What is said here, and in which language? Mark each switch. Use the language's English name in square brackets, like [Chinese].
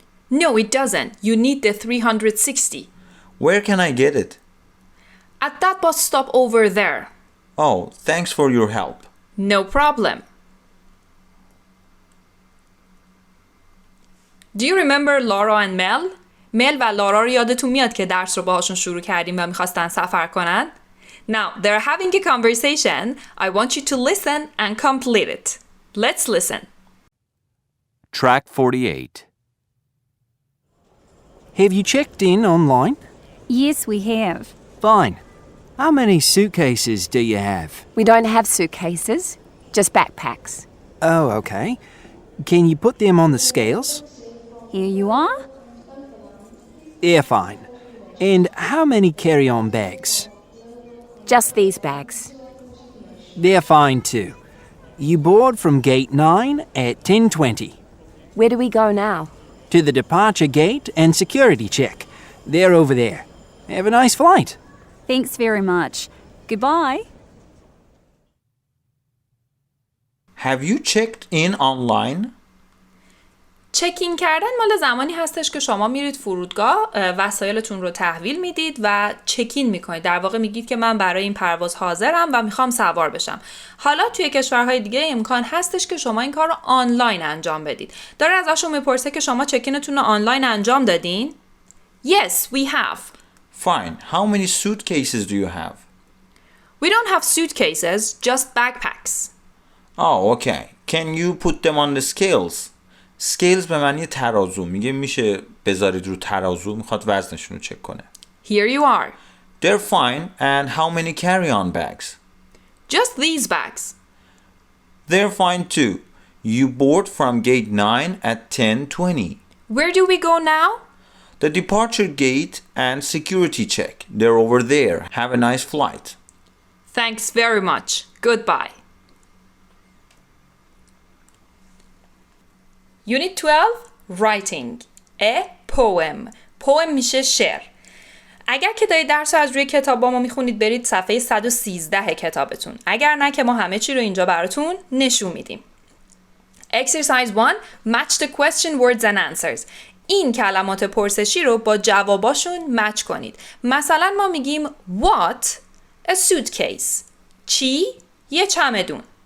[English] No, it doesn't. You need the 360. Where can I get it? At that bus stop over there. Oh, thanks for your help. No problem. Do you remember Laura and Mel? [Persian] مل و لارا رو یادتون میاد که درس رو باهاشون شروع کردیم و میخواستن سفر کنن؟ [English] Now, they're having a conversation. I want you to listen and complete it. Let's listen. Track 48. Have you checked in online? Yes, we have. Fine. How many suitcases do you have? We don't have suitcases, just backpacks. Oh, okay. Can you put them on the scales? Here you are. Yeah, fine. And how many carry-on bags? Just these bags. They're fine too. You board from gate 9 at 10:20. Where do we go now? To the departure gate and security check. They're over there. Have a nice flight. Thanks very much. Goodbye. Have you checked in online? [Persian] چکین کردن مال زمانی هستش که شما میرید فرودگاه، وسایلتون رو تحویل میدید و چکین میکنید. در واقع میگید که من برای این پرواز حاضرم و میخوام سوار بشم. حالا توی کشورهای دیگه امکان هستش که شما این کار رو آنلاین انجام بدید. داره ازشون میپرسه که شما چکینتون رو آنلاین انجام دادین؟ [English] Yes, we have. Fine. How many suitcases do you have? We don't have suitcases, just backpacks. [Persian] اوکی. [English] Can you put them on the scales? [Persian] scales به معنی ترازو. میشه بذارید رو ترازو. میخواد وزنشون رو چک کنه. [English] Here you are. They're fine. And how many carry-on bags? Just these bags. They're fine too. You board from gate 9 at 10:20. Where do we go now? The departure gate and security check. They're over there. Have a nice flight. Thanks very much. Goodbye. Unit 12 Writing A poem. [Persian] poem میشه شعر. اگر که دارید درس رو از روی کتاب با ما میخونید برید صفحه 113 کتابتون. اگر نه که ما همه چی رو اینجا براتون نشون میدیم. [English] Exercise 1 Match the question words and answers. [Persian] این کلمات پرسشی رو با جواباشون مچ کنید. مثلا ما میگیم [English] What? A suitcase. [Persian] چی؟ یه چمدون.